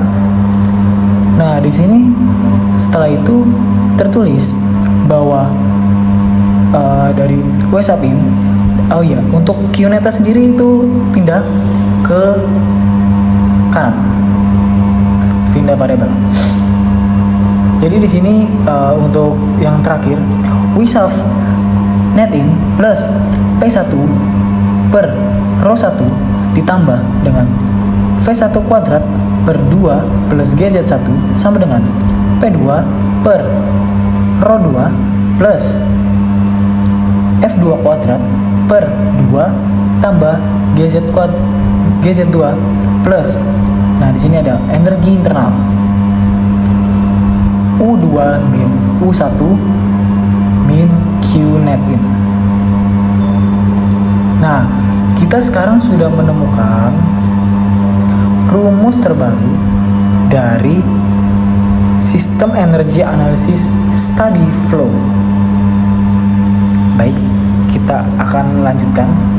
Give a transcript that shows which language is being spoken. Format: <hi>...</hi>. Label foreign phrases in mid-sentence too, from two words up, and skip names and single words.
<id>Nah, di sini setelah itu tertulis bahwa dari W sub in, oh iya, untuk Q net sendiri itu pindah ke kanan, pindah variabel. Jadi di sini untuk yang terakhir W sub net in plus P1 per rho 1 ditambah dengan V1 kuadrat per 2 plus GZ1 sama dengan P2 per rho 2 plus F2 kuadrat per 2 tambah GZ2 plus, nah di sini ada energi internal U2 min U1 min Q net in. Nah, kita sekarang sudah menemukan rumus terbaru dari sistem energi analisis</id> <en>study flow.</en> <id>Baik, kita akan lanjutkan.</id>